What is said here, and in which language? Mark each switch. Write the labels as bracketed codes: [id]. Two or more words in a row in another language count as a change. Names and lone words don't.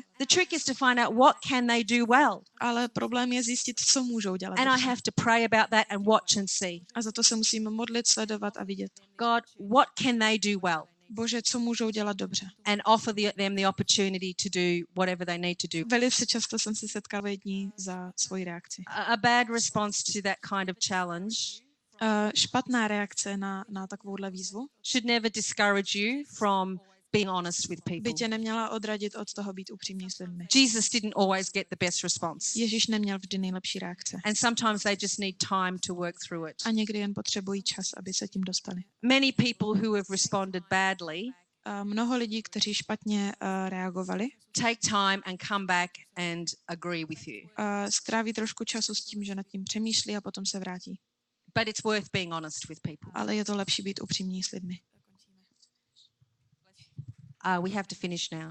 [en] The trick is to find out what can they do well. [cs] ale problém je zjistit, co můžou dělat [en] And I [cs] dobře. [en] have to pray about that and watch and see. [cs] A za to se musíme modlit, sledovat a vidět. [en] God, what can they do well? [cs] Bože, co můžou dělat dobře. [en] And offer them the opportunity to do whatever they need to do. [cs] Velice často jsem se setkala jední za svoji reakci. [en] A bad response to that kind of challenge [cs] Špatná reakce na takovouhle výzvu [en] should never discourage you from being honest with [cs] by [en] people. [cs] tě neměla odradit od toho být upřímný s lidmi. [en] Jesus didn't always get the best response. [cs] Ježíš neměl vždy nejlepší reakce. [en] And sometimes they just need time to work through it. [cs] A někdy jen potřebují čas, aby se tím dostali. [en] Many people who have responded badly [cs] Mnoho lidí, kteří špatně reagovali, [en] take time and come back and agree with you. [cs] stráví trošku času s tím, že nad tím přemýšlí a potom se vrátí. [en] But it's worth being honest with people. [cs] Ale je to lepší být upřímný s lidmi. [en] We have to finish now.